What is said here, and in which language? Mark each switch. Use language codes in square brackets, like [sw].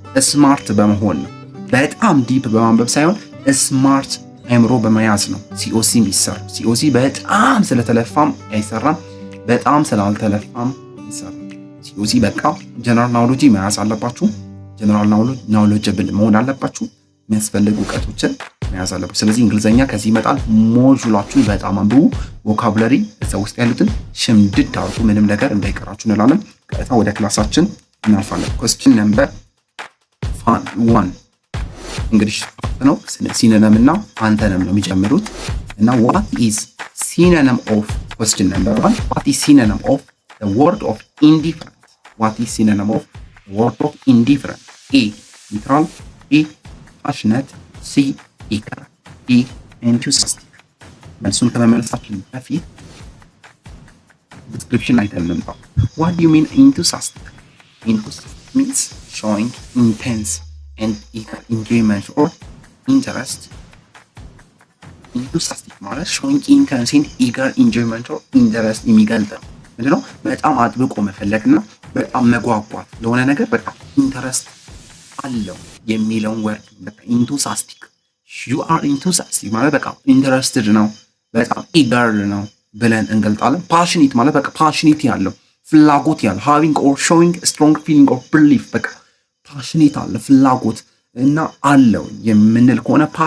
[am] ስማርት በመሆን ነው። በጣም ዲፕ በማንበብ ሳይሆን ስማርት አእምሮ በመያዝ ነው ሲኦሲ የሚሰራ። ሲኦሲ በጣም ስለተለፋም አይሰራም፣ በጣም ስላልተለፋም አይሰራም። ሲኦሲ በቃ ጀነራል ናውሎጂ መያዝ አለባችሁ። ጀነራል ናውሎጅብል መሆን አለባችሁ። የሚያስፈልጉ እውቀቶችን መያዝ አለባችሁ። ስለዚህ እንግሊዘኛ ከዚህ ይመጣል። ሞጁላችሁን በጣም አንብቡ። ቮካቡላሪ እዛ ውስጥ ያሉትን ሽምድድ አድርጉ። ምንም ነገር እንዳይቀራችሁ እንላለን። ቀጥታ ወደ ክላሳችን እናልፋለን። ኩዌስችን ነምበር 1 እንግሊሽ ነው። ሲኖኒም እና አንተነም ነው የሚጀምሩት እና [en] what is synonym of question number 1 what is synonym of the word of indifferent? What is synonym of the word of indifferent? A neutral, B passionate, C eager, D enthusiastic. [am] መልሱን ከመመለሳችን በፊት ዲስክሪፕሽን አይተን እንምጣ። [en] What do you mean enthusiastic? Enthusiastic means showing intense and eager enjoyment or interest. Enthusiastic [am] ማለት [en] showing intense and eager enjoyment or interest [am] የሚገልጽ ነው። ምንድነው? በጣም አጥብቆ መፈለግና በጣም መጓጓት ለሆነ ነገር በጣም ኢንተረስት አለው የሚለውን ወርድ በቃ [en] enthusiastic you are enthusiastic [am] ማለት በቃ ኢንተረስትድ ነው፣ በጣም eager ነው ብለን እንገልጣለን። passionate ማለት በቃ passionate ያለው ፍላጎት ያለው [en] having or showing a strong feeling or belief [am] በቃ passionate አለ ፍላጎት እና አለው የምንል ከሆነ